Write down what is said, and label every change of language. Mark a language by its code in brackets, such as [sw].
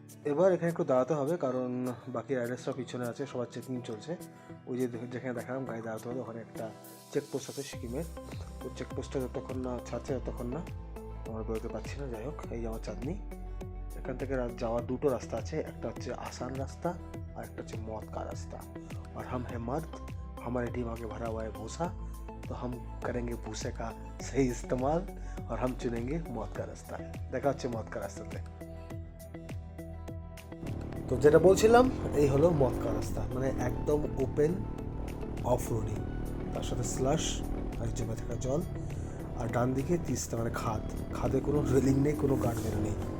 [bn] এবার এখানে একটু দাঁড়াতে হবে, কারণ বাকি রাইডার্সরা পিছনে আছে, সবার চেকিং চলছে। ওই যে যেখানে দেখালাম গাড়ি দাঁড়াতে হবে, ওখানে একটা চেকপোস্ট আছে সিকিমের। ওই চেকপোস্টটা যতক্ষণ না ছাড়ছে ততক্ষণ না আমরা বেরোতে পারছি না। যাই হোক, এই আমার চাঁদনি। এখান থেকে যাওয়ার দুটো রাস্তা আছে, একটা হচ্ছে আসান রাস্তা আর একটা হচ্ছে [hi] मौत का रास्ता। और हम हैं मर्द, हमारे दिमाग में भरा हुआ है भूसा, तो हम करेंगे भूसे का सही इस्तेमाल और हम चुनेंगे मौत का रास्ता। [bn] দেখা হচ্ছে [hi] मौत का [bn] রাস্তাতে। তো যেটা বলছিলাম, এই হলো [hi] मौत का [bn] রাস্তা, মানে একদম ওপেন অফ রোডিং, তার সাথে স্লাশ আর জমে থাকা জল। আর ডান দিকে তিস্তা, মানে খাদে কোনো রেলিং নেই, কোনো গার্ডওয়েল নেই।